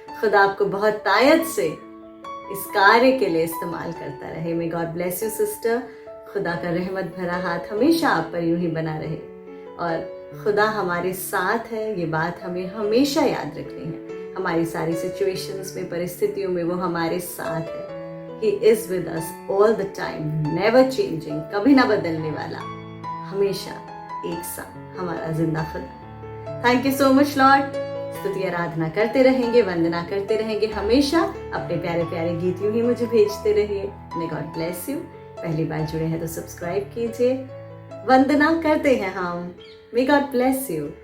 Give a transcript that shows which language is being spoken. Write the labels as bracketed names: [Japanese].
[Hindi] खुदा आपको बहुत तायत से इस कार्य के लिए इस्तेमाल करता रहे। [English] May God bless you sister. [Hindi] खुदा का रहमत भरा हाथ हमेशा आप पर यूं ही बना रहे और खुदा हमारे साथ है, ये बात हमें हमेशा याद रखनी है। हमारी सारी सिचुएशंस में, परिस्थितियों में वो हमारे साथ है। [English] He is with us all the time, never changing, [Hindi] कभी ना बदलने वाला, हमेशा एक साथ हमारा जिंदा खुदा। [English] Thank you so much lord. [Hindi] स्तुति आराधना करते रहेंगे, वंदना करते रहेंगे हमेशा। अपने प्यारे प्यारे गीत यूं ही मुझे भेजते रहिए। [English] May God bless you. [Hindi] पहली बार जुड़े हैं तो सब्सक्राइब कीजिए। वंदना करते हैं हम। [English] May God bless you.